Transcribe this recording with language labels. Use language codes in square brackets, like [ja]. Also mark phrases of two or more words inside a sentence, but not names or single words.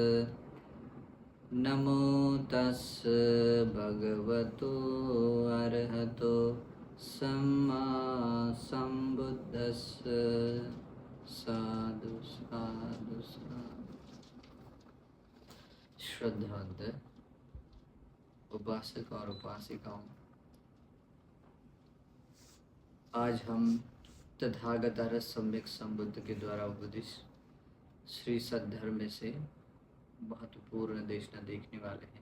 [pi] नमो तस् भगवतो अरहतो सम्मा सम्बुद्धस्स। साधु साधु साधु। [hi] श्रद्धांत उपासक और उपासिकाओं, आज हम तथागत सम्यक संबुद्ध के द्वारा उपदिष्ट श्री सद्धर्म में से महत्वपूर्ण देशना देखने वाले हैं।